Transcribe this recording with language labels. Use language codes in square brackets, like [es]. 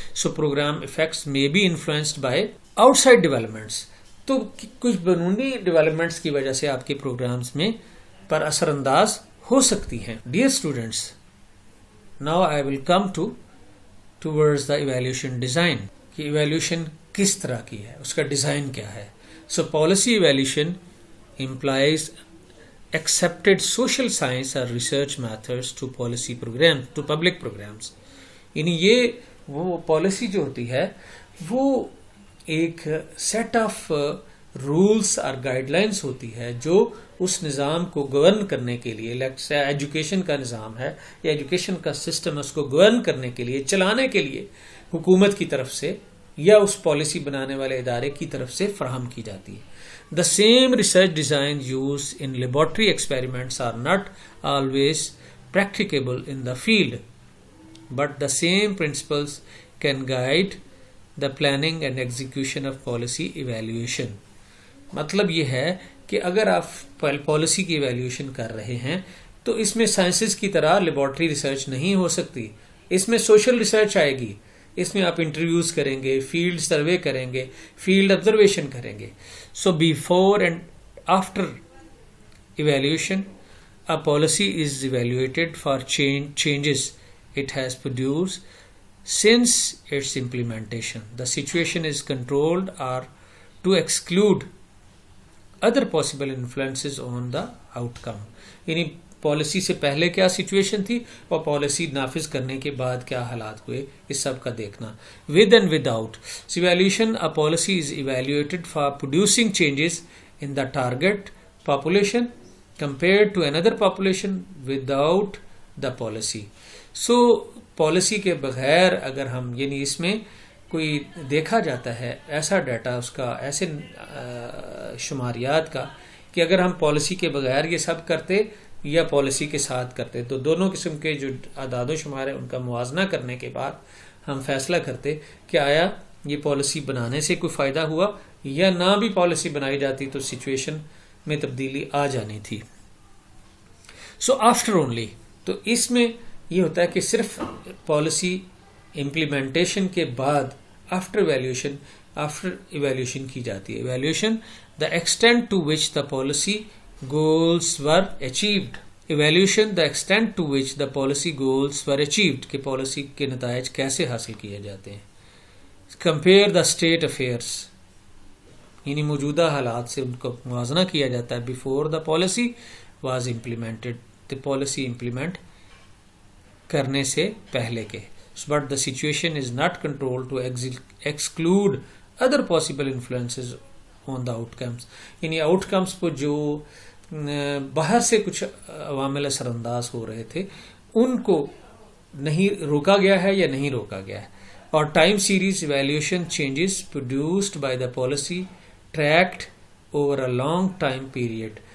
[en] so program effects may be influenced by outside developments, [ur] تو کچھ بیرونی ڈیولپمنٹس کی وجہ سے آپ کے پروگرامز میں پر اثر انداز ہو سکتی ہیں. [en] dear students, now I will come towards the evaluation design, [ur] کہ ایویلیوشن کس طرح کی ہے, اس کا ڈیزائن کیا ہے. [en] So policy evaluation employs accepted social science or research methods to policy programs, to public programs. [ur] یعنی یہ وہ پالیسی جو ہوتی ہے وہ ایک سیٹ آف رولس اور گائیڈ لائنس ہوتی ہے جو اس نظام کو گورن کرنے کے لیے, ایجوکیشن کا نظام ہے یا ایجوکیشن کا سسٹم, اس کو گورن کرنے کے لیے, چلانے کے لیے حکومت کی طرف سے یا اس پالیسی بنانے والے ادارے کی طرف سے فراہم کی جاتی ہے. [en] The same research designs used in laboratory experiments are not always practicable in the field, but the same principles can guide the planning and execution of policy evaluation. [ur] مطلب یہ ہے کہ اگر آپ پالیسی کی ایویلیوشن کر رہے ہیں تو اس میں سائنسز کی طرح لیبارٹری ریسرچ نہیں ہو سکتی, اس میں سوشل ریسرچ آئے گی. اس میں آپ انٹرویوز کریں گے, فیلڈ سروے کریں گے, فیلڈ آبزرویشن کریں گے. [en] So before and after evaluation, a policy is evaluated for changes it has produced since its implementation. The situation is controlled or to exclude other possible influences on the outcome. [ur] یعنی policy سے پہلے کیا situation تھی اور policy نافذ کرنے کے بعد کیا حالات ہوئے, اس سب کا دیکھنا. [en] With and without evaluation, a policy is evaluated for producing changes in the target population compared to another population without the policy. [ur] So policy کے بغیر اگر ہم یعنی اس میں کوئی دیکھا جاتا ہے ایسا ڈیٹا اس کا, ایسے شماریات کا کہ اگر ہم پالیسی کے بغیر یہ سب کرتے یا پالیسی کے ساتھ کرتے تو دونوں قسم کے جو اعداد و شمار ہیں ان کا موازنہ کرنے کے بعد ہم فیصلہ کرتے کہ آیا یہ پالیسی بنانے سے کوئی فائدہ ہوا یا نہ بھی پالیسی بنائی جاتی تو سچویشن میں تبدیلی آ جانی تھی. [en] so after only, [ur] تو اس میں یہ ہوتا ہے کہ صرف پالیسی امپلیمنٹیشن کے بعد آفٹر ایویلیوشن کی جاتی ہے. [en] Evaluation, the extent to which the policy goals were achieved. Evaluation, the extent to which the policy goals were achieved, [ur] کہ پالیسی کے نتائج کیسے حاصل کیے جاتے ہیں. [en] Compare the state affairs, [ur] یعنی موجودہ حالات سے ان کو موازنہ کیا جاتا ہے. [en] Before the policy was implemented, the policy implement [ur] کرنے سے پہلے کے. [en] But the situation is not controlled to exclude other possible influences on the outcomes. [ur] یعنی آؤٹ کمس کو جو باہر سے کچھ عوامل اثر انداز ہو رہے تھے ان کو نہیں روکا گیا ہے یا نہیں روکا گیا ہے. [en] اور time series evaluation changes produced by the policy tracked over a long time period.